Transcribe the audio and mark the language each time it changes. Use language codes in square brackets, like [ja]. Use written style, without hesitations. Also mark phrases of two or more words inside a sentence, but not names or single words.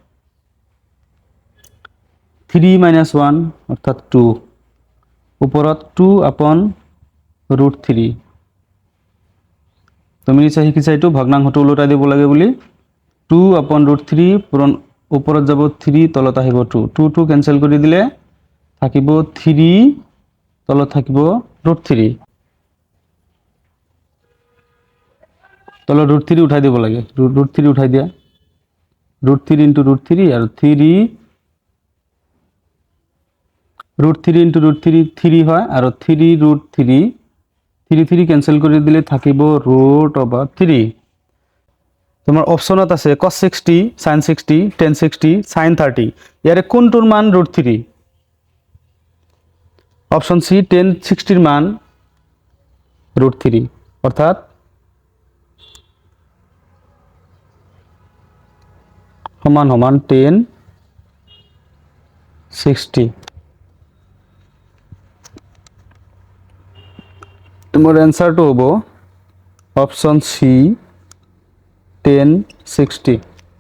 [as] 3 minus 1 অর্থাৎ 2 উপরত [en] 2 upon root 3 [as] তুমি নিচে শিকিছা এইটো ভগ্নাংশটো উলটাই দিব লাগে বুলি [en] 2 upon root 3 [as] পূরণ উপরত যাব 3 তলত আহিব 2 2 2 ক্যান্সেল কৰি দিলে থাকিব 3 তলত থাকিব [en] root 3 [as] তলত [en] root 3 [as] উঠাই দিব লাগে [en] root 3 [as] উঠাই দিয়া [en] root 3 into root 3 [as] আর 3 [en] root 3 into root 3 [as] 3 হয় আর 3 root 3 3 3 ক্যান্সেল কৰি দিলে থাকিব [en] root over 3 [as] তোমার অপশনত আছে [en] cos 60 sin 60 tan 60 sin 30 [as] ইয়ারে কোনটোৰ মান root 3 অপশন সি [en] tan 60 [as] এর মান root 3 অর্থাৎ সমান সমান [en] tan 60 [as] তোমার অ্যান্সারটো হ'ব অপশন সি [en] tan 60